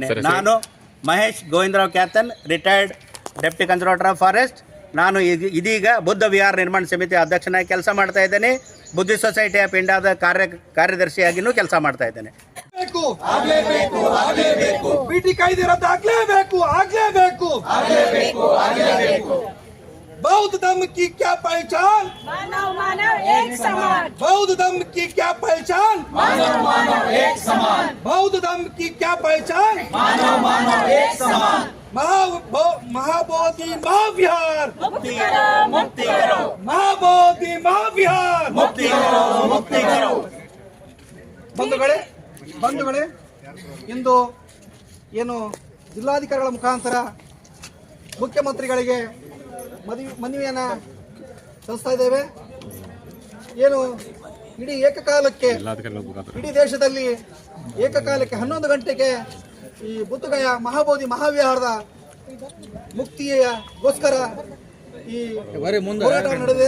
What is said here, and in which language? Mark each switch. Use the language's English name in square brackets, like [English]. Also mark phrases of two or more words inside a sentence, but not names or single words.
[Kannada] ನಾನು ಮಹೇಶ್ ಗೋವಿಂದರಾವ್ ಕ್ಯಾತನ್, [English] retired deputy conservator of forest. [Kannada] ನಾನು ಇದೀಗ ಬೌದ್ಧ ವಿಹಾರ ನಿರ್ಮಾಣ ಸಮಿತಿ ಅಧ್ಯಕ್ಷನಾಗಿ ಕೆಲಸ ಮಾಡ್ತಾ ಇದ್ದೇನೆ. ಬುದ್ಧಿಸ್ಟ್ ಸೊಸೈಟಿ ಆಫ್ ಇಂಡಿಯಾದ ಕಾರ್ಯದರ್ಶಿಯಾಗಿಯೂ ಕೆಲಸ ಮಾಡ್ತಾ ಇದ್ದೇನೆ. ಬಿಟಿ ಕಾಯ್ದೆ ರದ್ದಾಗಲೇಬೇಕು. [Hindi] बौद्ध धर्म की क्या पहचान? मानव एक समान। बौद्ध धर्म की क्या पहचान? मानव एक समान। बौद्ध धर्म की क्या पहचान? मानव एक समान। महाबोधि महाविहार मुक्ति करो। महाबोधि महाविहार मुक्ति करो. [Kannada] ಬಂಧುಗಳೇ, ಇಂದು ಏನು ಜಿಲ್ಲಾಧಿಕಾರಿಗಳ ಮುಖಾಂತರ ಮುಖ್ಯಮಂತ್ರಿಗಳಿಗೆ ಮನವಿಯನ್ನು ಸಲ್ಲಿಸ್ತಾ ಇದ್ದೇವೆ. ಏನು ಇಡೀ ದೇಶದಲ್ಲಿ ಏಕಕಾಲಕ್ಕೆ 11 ಗಂಟೆಗೆ ಈ ಬುದ್ಧಗಯ ಮಹಾಬೋಧಿ ಮಹಾವಿಹಾರದ ಮುಕ್ತಿಗೋಸ್ಕರ ಈ ಹೋರಾಟ ನಡೆದಿದೆ.